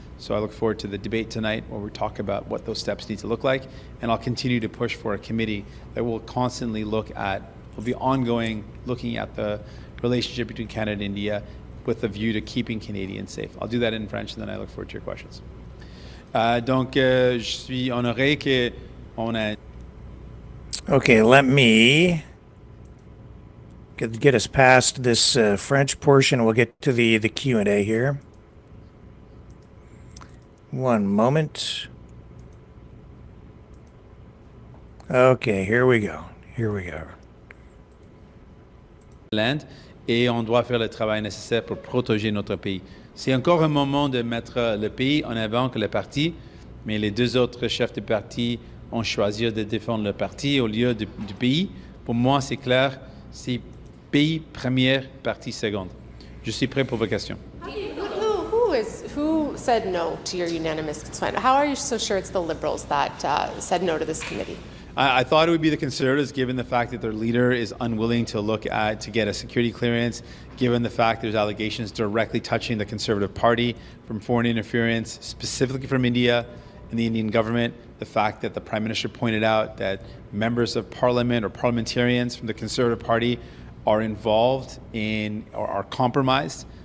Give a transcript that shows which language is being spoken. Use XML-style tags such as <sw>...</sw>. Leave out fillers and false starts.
<en>So I look forward to the debate tonight where we talk about what those steps need to look like, and I'll continue to push for a committee that will constantly look at, will be ongoing, looking at the relationship between Canada and India, with a view to keeping Canadians safe. I'll do that in French, and then I look forward to your questions.</en> <fr>Donc, je suis honoré qu'on a...</fr> <en>Okay, let me get us past this French portion. We'll get to the Q&A here. One moment. Okay, here we go.</en> <fr>Et on doit faire le travail nécessaire pour protéger notre pays. C'est encore un moment de mettre le pays en avant que le parti, mais les deux autres chefs de parti ont choisi de défendre le parti au lieu du pays. Pour moi, c'est clair, c'est pays première, parti seconde. Je suis prêt pour vos questions.</fr> <en>Who said no to your unanimous consent? How are you so sure it's the Liberals that said no to this committee? I thought it would be the Conservatives, given the fact that their leader is unwilling to get a security clearance, given the fact there's allegations directly touching the Conservative Party from foreign interference, specifically from India and the Indian government, the fact that the Prime Minister pointed out that members of Parliament or parliamentarians from the Conservative Party are involved in or are compromised.</en>